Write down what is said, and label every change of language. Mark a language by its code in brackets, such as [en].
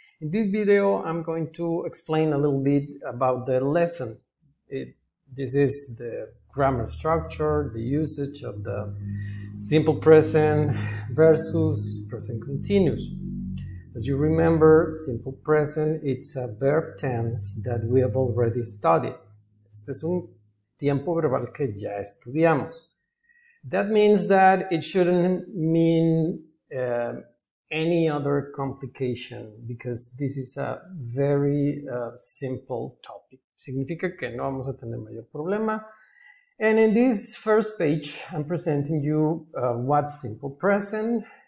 [en] In this video, I'm going to explain a little bit about the lesson. This is the grammar structure, the usage of the simple present versus present continuous. As you remember, simple present, it's a verb tense that we have already studied. [es] Este es un tiempo verbal que ya estudiamos. [en] That means that it shouldn't mean any other complication because this is a very simple topic. [es] Significa que no vamos a tener mayor problema. [en] And in this first page, I'm presenting you what's simple present.